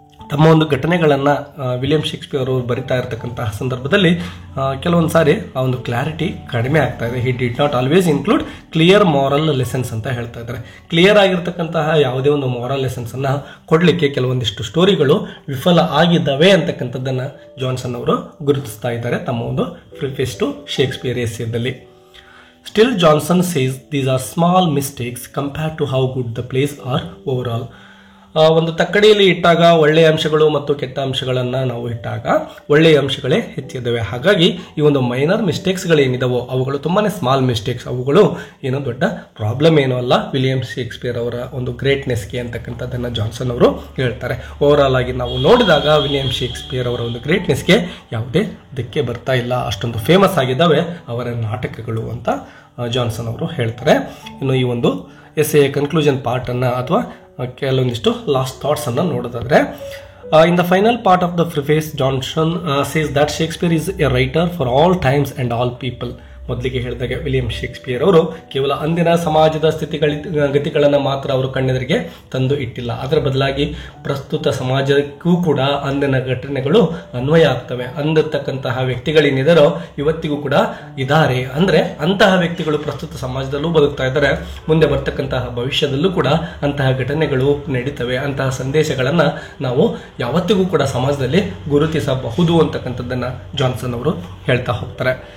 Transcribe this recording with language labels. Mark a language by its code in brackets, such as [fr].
[kn] ತಮ್ಮ ಒಂದು ಘಟನೆಗಳನ್ನು ವಿಲಿಯಂ ಶೇಕ್ಸ್ಪಿಯರ್ ಅವರು ಬರಿತಾ ಇರತಕ್ಕಂತಹ ಸಂದರ್ಭದಲ್ಲಿ ಕೆಲವೊಂದು ಸಾರಿ ಆ ಒಂದು ಕ್ಲಾರಿಟಿ ಕಡಿಮೆ ಆಗ್ತಾ ಇದೆ. [en] he did not always include clear moral lessons [kn] ಅಂತ ಹೇಳ್ತಾ ಇದ್ದಾರೆ. ಕ್ಲಿಯರ್ ಆಗಿರ್ತಕ್ಕಂತಹ ಯಾವುದೇ ಒಂದು ಮಾರಲ್ ಲೆಸನ್ಸ್ ಅನ್ನ ಕೊಡಲಿಕ್ಕೆ ಕೆಲವೊಂದಿಷ್ಟು ಸ್ಟೋರಿಗಳು ವಿಫಲ ಆಗಿದ್ದಾವೆ ಅಂತಕ್ಕಂಥದ್ದನ್ನು ಜಾನ್ಸನ್ ಅವರು ಗುರುತಿಸ್ತಾ ಇದ್ದಾರೆ ತಮ್ಮ ಒಂದು preface to Shakespeare ಎಸ್ಸೇದಲ್ಲಿ. [en] Still, Johnson says these are small mistakes compared to how good the plays are overall. [kn] ಒಂದು ತಕ್ಕಡಿಯಲ್ಲಿ ಇಟ್ಟಾಗ ಒಳ್ಳೆಯ ಅಂಶಗಳು ಮತ್ತು ಕೆಟ್ಟ ಅಂಶಗಳನ್ನು ನಾವು ಇಟ್ಟಾಗ ಒಳ್ಳೆಯ ಅಂಶಗಳೇ ಹೆಚ್ಚಿದ್ದಾವೆ. ಹಾಗಾಗಿ ಈ ಒಂದು ಮೈನರ್ ಮಿಸ್ಟೇಕ್ಸ್ಗಳೇನಿದಾವೋ ಅವುಗಳು ತುಂಬಾ ಸ್ಮಾಲ್ ಮಿಸ್ಟೇಕ್ಸ್, ಅವುಗಳು ಏನೋ ದೊಡ್ಡ ಪ್ರಾಬ್ಲಮ್ ಏನೂ ಅಲ್ಲ ವಿಲಿಯಂ ಶೇಕ್ಸ್ಪಿಯರ್ ಅವರ ಒಂದು ಗ್ರೇಟ್ನೆಸ್ಗೆ ಅಂತಕ್ಕಂಥದ್ದನ್ನು ಜಾನ್ಸನ್ ಅವರು ಹೇಳ್ತಾರೆ. ಓವರಾಲ್ ಆಗಿ ನಾವು ನೋಡಿದಾಗ ವಿಲಿಯಂ ಶೇಕ್ಸ್ಪಿಯರ್ ಅವರ ಒಂದು ಗ್ರೇಟ್ನೆಸ್ಗೆ ಯಾವುದೇ ಧಕ್ಕೆ ಬರ್ತಾ ಇಲ್ಲ, ಅಷ್ಟೊಂದು ಫೇಮಸ್ ಆಗಿದ್ದಾವೆ ಅವರ ನಾಟಕಗಳು ಅಂತ ಜಾನ್ಸನ್ ಅವರು ಹೇಳ್ತಾರೆ. ಇನ್ನು ಈ ಒಂದು ಎಸ್ಸೆಯ ಕನ್ಕ್ಲೂಷನ್ ಪಾರ್ಟನ್ನು ಅಥವಾ ಕೆಲವೊಂದಿಷ್ಟು ಲಾಸ್ಟ್ ಥಾಟ್ಸ್ ಅನ್ನು ನೋಡೋದಾದ್ರೆ, [en] in the final part of the preface, Johnson says that Shakespeare is a writer for all times and all people. [kn] ಮೊದಲಿಗೆ ಹೇಳಿದಾಗ ವಿಲಿಯಂ ಶೇಕ್ಸ್ಪಿಯರ್ ಅವರು ಕೇವಲ ಅಂದಿನ ಸಮಾಜದ ಗತಿಗಳನ್ನು ಮಾತ್ರ ಅವರು ಕಣ್ಣೆದುರಿಗೆ ತಂದು ಇಟ್ಟಿಲ್ಲ, ಅದರ ಬದಲಾಗಿ ಪ್ರಸ್ತುತ ಸಮಾಜಕ್ಕೂ ಕೂಡ ಅಂದಿನ ಘಟನೆಗಳು ಅನ್ವಯ ಆಗ್ತವೆ. ಅಂದಿರ್ತಕ್ಕಂತಹ ವ್ಯಕ್ತಿಗಳೇನಿದಾರೋ ಇವತ್ತಿಗೂ ಕೂಡ ಇದ್ದಾರೆ, ಅಂದ್ರೆ ಅಂತಹ ವ್ಯಕ್ತಿಗಳು ಪ್ರಸ್ತುತ ಸಮಾಜದಲ್ಲೂ ಬದುಕ್ತಾ ಇದ್ದಾರೆ, ಮುಂದೆ ಬರ್ತಕ್ಕಂತಹ ಭವಿಷ್ಯದಲ್ಲೂ ಕೂಡ ಅಂತಹ ಘಟನೆಗಳು ನಡೀತವೆ, ಅಂತಹ ಸಂದೇಶಗಳನ್ನ ನಾವು ಯಾವತ್ತಿಗೂ ಕೂಡ ಸಮಾಜದಲ್ಲಿ ಗುರುತಿಸಬಹುದು ಅಂತಕ್ಕಂಥದ್ದನ್ನ ಜಾನ್ಸನ್ ಅವರು ಹೇಳ್ತಾ ಹೋಗ್ತಾರೆ.